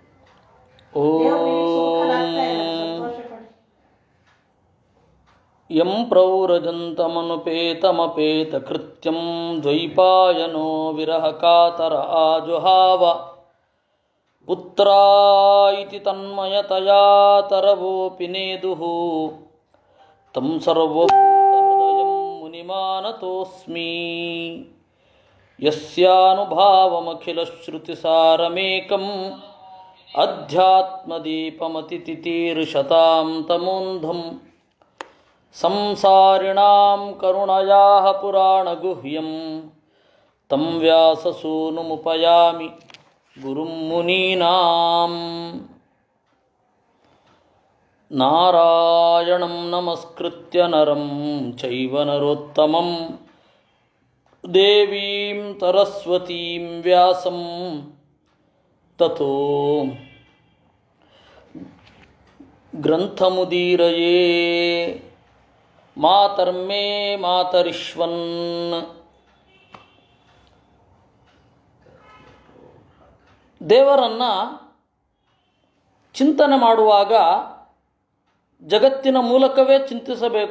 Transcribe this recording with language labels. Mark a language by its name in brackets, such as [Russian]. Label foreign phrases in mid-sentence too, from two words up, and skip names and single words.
[Sanskrit] ಯಂ ಪ್ರೌರಜಂತಮನುಪೇತಮಪೇತ ಕೃತ್ಯಂ ದ್ವೈಪಾಯನೋ ವಿರಹ ಕಾತರ ಆಜುಹಾವ ಪುತ್ರಾಯಿತಿ ತನ್ಮಯತಯಾ ತರವೋಪಿ ನೇದುಃ ತಂ ಸರ್ವಭೂತಹೃದಯಂ ಮುನಿಮಾನತೋಸ್ಮಿ ಯಸ್ಯಾನುಭಾವಮಖಿಲಶ್ರುತಿಸಾರಮೇಕಂ ಅಧ್ಯಾತ್ಮದೀಪಮತಿತಿತೀರ್ಷತಾಂ ತಮೋಂಧಂ ಸಂಸಾರಿಣಾಂ ಕರುಣಯಾಃ ಪುರಾಣಗುಹ್ಯಂ ತಂ ವ್ಯಾಸಸೂನುಮುಪಯಾಮಿ ಗುರುಂ ಮುನೀನಾಂ. ನಾರಾಯಣಂ ನಮಸ್ಕೃತ್ಯ ನರಂ ಚೈವ ನರೋತ್ತಮಂ ದೇವೀಂ ಸರಸ್ವತೀಂ ವ್ಯಾಸಂ ತಥೋ ಗ್ರಂಥಮುದೀರಯೇ. ಮಾತರ್ಮೇ ಮಾತರಿಶ್ವನ್. [Kannada] ದೇವರನ್ನು ಚಿಂತನೆ ಮಾಡುವಾಗ ಜಗತ್ತಿನ ಮೂಲಕವೇ ಚಿಂತಿಸಬೇಕು.